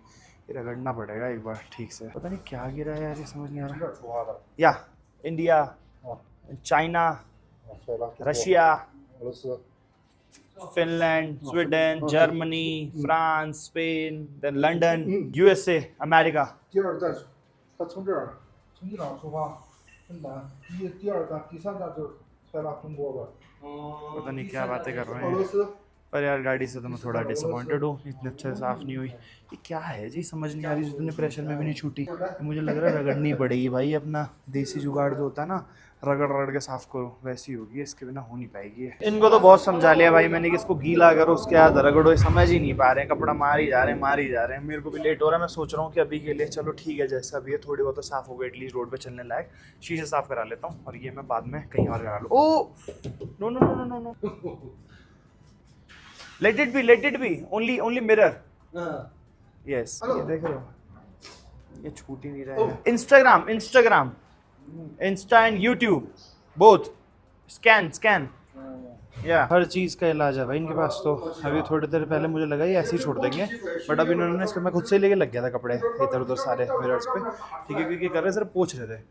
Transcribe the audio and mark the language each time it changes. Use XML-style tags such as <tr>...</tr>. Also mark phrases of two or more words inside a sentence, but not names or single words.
<hi>ये रगड़ना पड़ेगा एक बार ठीक से, पता नहीं क्या गिरा है यार, ये समझ नहीं आ रहा।</hi> <en>Ya India, China, Russia, Finland, Sweden, Germany, France, Spain, then London, USA, America.</en> <zh>第二站，他从这儿从伊朗出发， 很难。第二站、第三站就塞纳吞波吧。</zh> <hi>पता नहीं क्या बातें कर रहे</hi> <zh>俄罗</zh> <hi>हैं।</hi> <zh>斯。</zh> <hi>पर यार गाड़ी से तो मैं थोड़ा डिसअपॉइंटेड हूँ, इतने अच्छे से साफ़ नहीं हुई। ये क्या है जी, समझ नहीं आ रही, जितने प्रेशर में भी नहीं छूटी। ये मुझे लग रहा है रगड़नी पड़ेगी भाई, अपना देसी जुगाड़ जो होता है ना, रगड़ रगड़ के साफ़ करो, वैसी होगी, इसके बिना हो नहीं पाएगी ये। इनको तो बहुत समझा लिया भाई मैंने कि इसको गीला करो, उसके बाद रगड़ो, ये समझ ही नहीं पा रहे हैं, कपड़ा मार ही जा रहे हैं, मार ही जा रहे हैं। मेरे को भी लेट हो रहा है, मैं सोच रहा हूँ कि अभी के लिए चलो ठीक है, जैसा भी है थोड़ी बहुत तो साफ़ हो गई,</hi> <en>at least road</en> <hi>पे चलने लायक। शीशे साफ़ करा लेता हूँ और ये मैं बाद में कहीं और करा लूँ।</hi> <en>Oh no no no no no, let it be only mirror। yes,</en> <hi>ये देख रहे हो, ये छूट ही नहीं रहा है।</hi> <en>Instagram Insta and YouTube both scan</en> <hi>या हर चीज़ का इलाज है भाई इनके पास। तो अभी थोड़ी देर पहले मुझे लगा ये ऐसे ही छोड़ देंगे, बट अभी इन्होंने इसको, मैं खुद से ही लेके लग गया था कपड़े इधर उधर सारे मिरर्स पे, ठीक है, क्योंकि कर रहे सिर्फ पोंछ रहे थे।</hi>